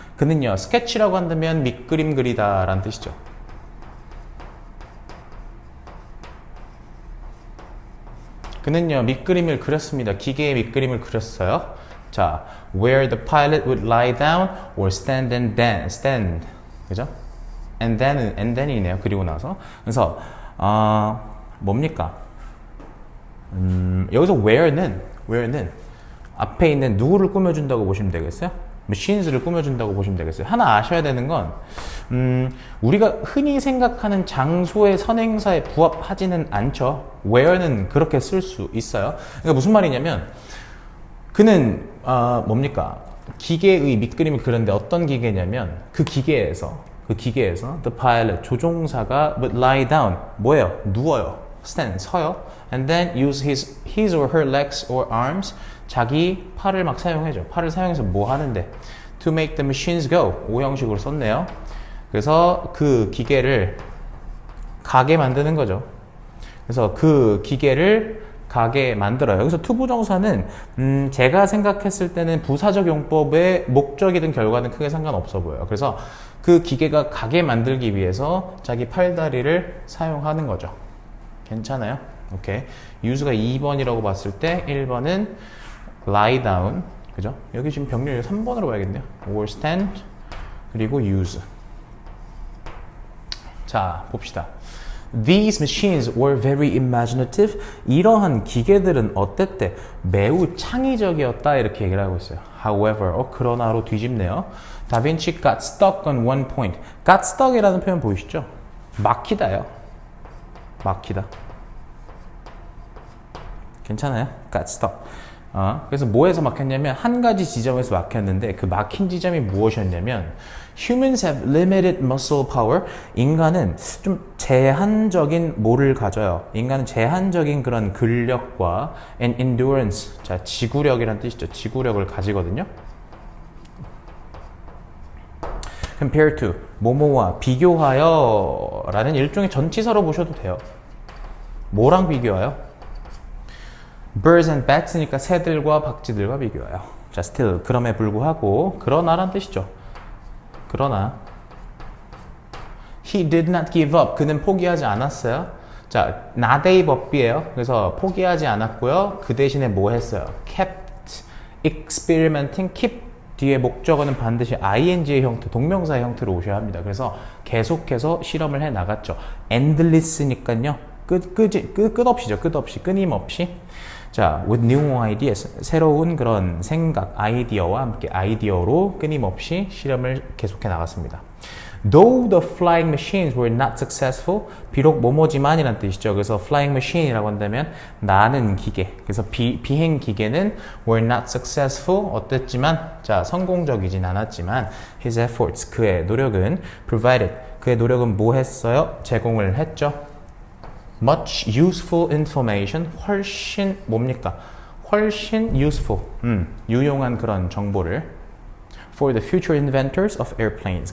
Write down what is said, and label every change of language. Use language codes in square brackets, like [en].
[ko] 그는요, sketch라고 한다면 밑그림 그리다 라는 뜻이죠. 그는요, 밑그림을 그렸습니다. 기계의 밑그림을 그렸어요. [en] 자, where the pilot would lie down or stand and then, stand. [ko] 그죠? and then이네요. 그리고 나서. 그래서, 뭡니까? 여기서 where는 앞에 있는 누구를 꾸며준다고 보시면 되겠어요? machines를 꾸며준다고 보시면 되겠어요. 하나 아셔야 되는 건 우리가 흔히 생각하는 장소의 선행사에 부합하지는 않죠. where는 그렇게 쓸 수 있어요. 그러니까 무슨 말이냐면 그는 뭡니까? 기계의 밑그림을 그렸는데 어떤 기계냐면 그 기계에서 [en] the pilot [ko] 조종사가 [en] would lie down [ko] 뭐예요? 누워요. stand 서요. [en] and then use his or her legs or arms [ko] 자기 팔을 막 사용해줘. 팔을 사용해서 뭐 하는데? [en] To make the machines go. [ko] 오형식으로 썼네요. 그래서 그 기계를 가게 만드는 거죠. 그래서 그 기계를 가게 만들어요. 여기서 투부정사는 제가 생각했을 때는 부사적 용법의 목적이든 결과는 크게 상관없어 보여요. 그래서 그 기계가 가게 만들기 위해서 자기 팔다리를 사용하는 거죠. 괜찮아요? 오케이. use가 2번이라고 봤을 때 1번은 lie down, 그죠? 여기 지금 병렬 3번으로 봐야겠네요. or stand, 그리고 use. 자, 봅시다. [en] These machines were very imaginative. [ko] 이러한 기계들은 어땠대? 매우 창의적이었다 이렇게 얘기를 하고 있어요. However, 그러나로 뒤집네요. [en] 다빈치 got stuck on one point. [ko] got stuck이라는 표현 보이시죠? 막히다요. 막히다. 괜찮아요? got stuck. 그래서 뭐에서 막혔냐면 한 가지 지점에서 막혔는데 그 막힌 지점이 무엇이었냐면 [en] Humans have limited muscle power. [ko] 인간은 좀 제한적인 뭐를 가져요. 인간은 제한적인 그런 근력과 and endurance. 자, 지구력이란 뜻이죠. 지구력을 가지거든요. compare to 뭐뭐와 비교하여 라는 일종의 전치사로 보셔도 돼요. 뭐랑 비교하여? birds and bats니까 새들과 박쥐들과 비교해요. 자, still 그럼에 불구하고 그러나란 뜻이죠. 그러나 [en] he did not give up. [ko] 그는 포기하지 않았어요. 자, not gave up이에요. 그래서 포기하지 않았고요. 그 대신에 뭐 했어요? [en] kept experimenting. [ko] keep 뒤에 목적어는 반드시 ing의 형태, 동명사의 형태로 오셔야 합니다. 그래서 계속해서 실험을 해 나갔죠. endless니까요. 끝없이죠. 끝없이, 끊임없이. 자, [en] with new ideas, [ko] 새로운 그런 생각, 아이디어와 함께 아이디어로 끊임없이 실험을 계속해 나갔습니다. [en] Though the flying machines were not successful, [ko] 비록 뭐뭐지만이란 뜻이죠. 그래서 flying machine이라고 한다면 나는 기계. 그래서 비행 기계는 were not successful, 어땠지만, 자, 성공적이진 않았지만 [en] his efforts, [ko] 그의 노력은 provided, 그의 노력은 뭐 했어요? 제공을 했죠. much useful information, 훨씬 뭡니까? [en] 훨씬 useful, [ko] 유용한 그런 정보를 [en] for the future inventors of airplanes.